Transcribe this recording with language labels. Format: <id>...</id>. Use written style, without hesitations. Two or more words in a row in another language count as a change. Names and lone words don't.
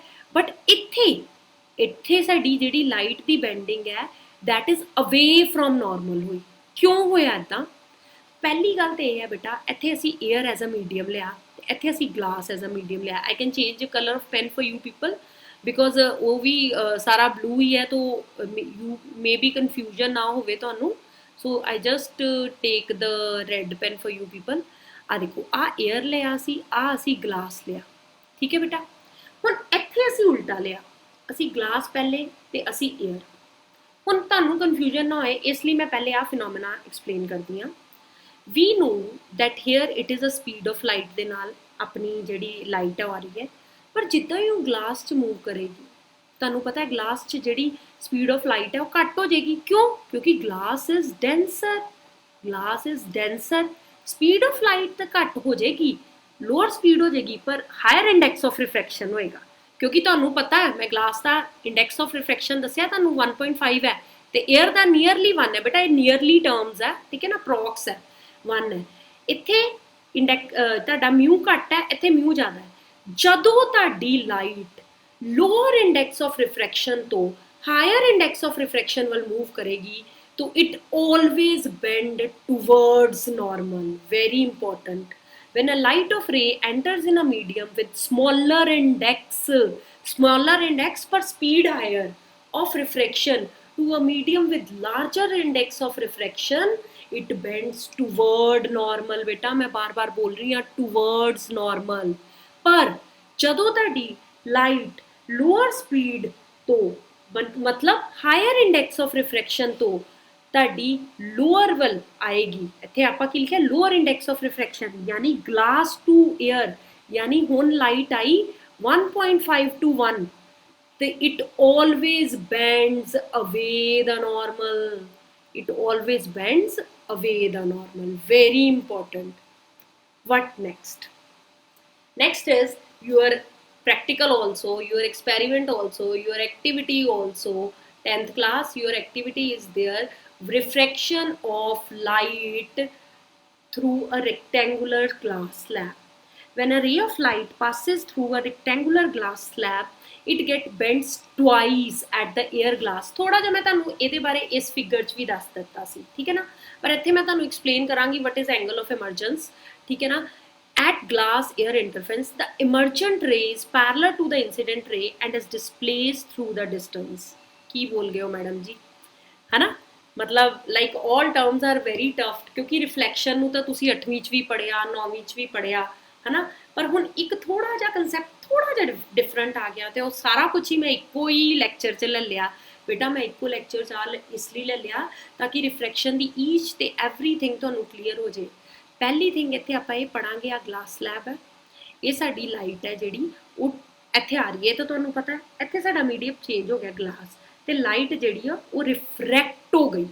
<pa>ਬਟ ਇੱਥੇ ਸਾਡੀ ਜਿਹੜੀ ਲਾਈਟ ਦੀ ਬੈਂਡਿੰਗ ਹੈ</pa> <en>that is away from normal</en> <pa>ਹੋਈ। ਕਿਉਂ ਹੋਇਆ ਇੱਦਾਂ? ਪਹਿਲੀ ਗੱਲ ਤਾਂ ਇਹ ਹੈ ਬੇਟਾ, ਇੱਥੇ ਅਸੀਂ</pa> <en>air as a medium</en> <pa>ਲਿਆ, ਇੱਥੇ ਅਸੀਂ</pa> <en>glass as a medium</en> <pa>ਲਿਆ।</pa> <en>I can change colour of pen for you people because</en> <pa>ਉਹ ਵੀ ਸਾਰਾ ਬਲੂ ਹੀ ਹੈ, ਤਾਂ</pa> <en>you may be</en> <pa>ਕਨਫਿਊਜ਼ਨ ਨਾ ਹੋਵੇ ਤੁਹਾਨੂੰ।</pa> <en>So I just take the red pen for you people.</en> <pa>ਆ ਦੇਖੋ ਆ ਏਅਰ ਲਿਆ ਸੀ, ਆ ਅਸੀਂ ਗਲਾਸ ਲਿਆ, ਠੀਕ ਹੈ ਬੇਟਾ। ਹੁਣ ਇੱਥੇ ਅਸੀਂ ਉਲਟਾ ਲਿਆ, ਅਸੀਂ ਗਲਾਸ ਪਹਿਲੇ ਤੇ ਅਸੀਂ ਏਅਰ। ਹੁਣ ਤੁਹਾਨੂੰ ਕਨਫਿਊਜ਼ਨ ਨਾ ਹੋਏ ਇਸ ਲਈ ਮੈਂ ਪਹਿਲੇ ਆ</pa> <en>phenomena explain</en> <pa>ਕਰਦੀ ਹਾਂ।</pa> <en>We know that here it is a speed of light</en> <pa>ਦੇ ਨਾਲ ਆਪਣੀ ਜਿਹੜੀ ਲਾਈਟ ਆ ਰਹੀ ਹੈ, ਪਰ ਜਿੱਦਾਂ ਹੀ ਉਹ ਗਲਾਸ 'ਚ ਮੂਵ ਕਰੇਗੀ ਤੁਹਾਨੂੰ ਪਤਾ ਹੈ ਗਲਾਸ 'ਚ ਜਿਹੜੀ</pa> <en>speed of light</en> <pa>ਹੈ ਉਹ ਘੱਟ ਹੋ ਜਾਏਗੀ। ਕਿਉਂ? ਕਿਉਂਕਿ</pa> <en>glass is denser. speed of light</en> <pa>ਤਾਂ ਘੱਟ ਹੋ ਜਾਏਗੀ,</pa> <en>lower speed</en> <pa>ਹੋ ਜਾਏਗੀ, ਪਰ</pa> <en>higher index of refraction</en> <pa>ਹੋਏਗਾ। ਕਿਉਂਕਿ ਤੁਹਾਨੂੰ ਪਤਾ ਹੈ ਮੈਂ ਗਲਾਸ ਦਾ</pa> <en>index of refraction</en> <pa>ਦੱਸਿਆ ਤੁਹਾਨੂੰ 1.5 ਹੈ ਤੇ ਏਅਰ ਦਾ ਨੀਅਰਲੀ 1 ਹੈ ਬੇਟਾ। ਇਹ</pa> <en>nearly terms</en> <pa>ਹੈ, ਠੀਕ ਹੈ ਨਾ, ਅਪਰੋਕਸ ਹੈ 1 ਹੈ। ਇੱਥੇ ਤੁਹਾਡਾ ਮਿਊ ਘੱਟ ਹੈ, ਇੱਥੇ ਮਿਊ ਜ਼ਿਆਦਾ ਹੈ। ਜਦੋਂ ਤੁਹਾਡੀ</pa> <en>light lower index of refraction</en> <pa>ਤੋਂ</pa> <en>higher index of refraction</en> <pa>ਵੱਲ ਮੂਵ ਕਰੇਗੀ तो</pa> <en>it always bend towards normal. Very important. When a light of ray enters in a medium with smaller index per speed higher of refraction to a medium with larger index of refraction, it bends toward normal.</en> <hi>बेटा मैं बार बार बोल रही हूँ</hi> <en>towards normal.</en> <pa>पर ਜਦੋਂ ਤੁਹਾਡੀ लाइट</pa> <en>lower speed</en> <pa>ਤੋਂ मतलब</pa> <en>higher index of refraction</en> <pa>ਤੋਂ ਤੁਹਾਡੀ ਲੋਅਰ ਵੱਲ ਆਏਗੀ, ਇੱਥੇ ਆਪਾਂ ਕੀ ਲਿਖਿਆ</pa> <en>lower index of refraction,</en> <pa>ਯਾਨੀ</pa> <en>glass to air,</en> <pa>ਯਾਨੀ ਹੁਣ ਲਾਈਟ ਆਈ 1.5 to 1 ਤੇ</pa> <en>it always bends away the normal. It always bends away the normal. Very important. what next is your practical also, your experiment also, your activity also. 10th class your activity is there, refraction of light through a rectangular glass slab. When a ray of light passes through a rectangular glass slab, it get bends twice at the air glass।</en> <pa>ਥੋੜ੍ਹਾ ਜਿਹਾ ਮੈਂ ਤੁਹਾਨੂੰ ਇਹਦੇ ਬਾਰੇ ਇਸ ਫਿਗਰ 'ਚ ਵੀ ਦੱਸ ਦਿੱਤਾ ਸੀ, ਠੀਕ ਹੈ ਨਾ, ਪਰ ਇੱਥੇ ਮੈਂ ਤੁਹਾਨੂੰ ਐਕਸਪਲੇਨ ਕਰਾਂਗੀ</pa> <en>what is angle of emergence,</en> <pa>ਠੀਕ ਹੈ ਨਾ।</pa> <en>At glass air interference, the emergent ray is parallel to the incident ray and is displaced through the distance।</en> <pa>ਕੀ ਬੋਲ ਗਏ ਹੋ ਮੈਡਮ ਜੀ, ਹੈ ਨਾ। ਮਤਲਬ</pa> <en>like all terms are very tough,</en> <pa>ਕਿਉਂਕਿ ਰਿਫਲੈਕਸ਼ਨ ਨੂੰ ਤਾਂ ਤੁਸੀਂ 8ਵੀਂ 'ਚ ਵੀ ਪੜ੍ਹਿਆ, 9ਵੀਂ 'ਚ ਵੀ ਪੜ੍ਹਿਆ, ਹੈ ਨਾ। ਪਰ ਹੁਣ ਇੱਕ ਥੋੜ੍ਹਾ ਜਿਹਾ ਕੰਸੈਪਟ ਥੋੜ੍ਹਾ ਜਿਹਾ ਡਿਫਰੈਂਟ ਆ ਗਿਆ, ਤਾਂ ਸਾਰਾ ਕੁਝ ਹੀ ਮੈਂ ਇੱਕੋ ਹੀ ਲੈਕਚਰ 'ਚ ਲੈ ਲਿਆ ਬੇਟਾ। ਮੈਂ ਇੱਕੋ ਲੈਕਚਰ 'ਚ ਇਸਲਈ ਲੈ ਲਿਆ ਤਾਂਕਿ ਰਿਫਰੈਕਸ਼ਨ ਦੀ ਈਚ ਤੇ ਐਵਰੀਥਿੰਗ ਤੁਹਾਨੂੰ ਕਲੀਅਰ ਹੋ ਜਾਏ। ਪਹਿਲੀ ਥਿੰਗ ਇੱਥੇ ਆਪਾਂ ਇਹ ਪੜ੍ਹਾਂਗੇ, ਆ ਗਲਾਸ ਸਲੈਬ ਹੈ, ਇਹ ਸਾਡੀ ਲਾਈਟ ਹੈ ਜਿਹੜੀ ਉਹ ਇੱਥੇ ਆ ਰਹੀ ਹੈ, ਤਾਂ ਤੁਹਾਨੂੰ ਪਤਾ ਹੈ ਇੱਥੇ ਸਾਡਾ ਮੀਡੀਅਮ ਚੇਂਜ ਹੋ ਗਿਆ ਗਲਾਸ, ਤੇ ਲਾਈਟ ਜਿਹੜੀ ਆ ਉਹ ਰਿਫਰੈਕਟ ਹੋ ਗਈ।</pa>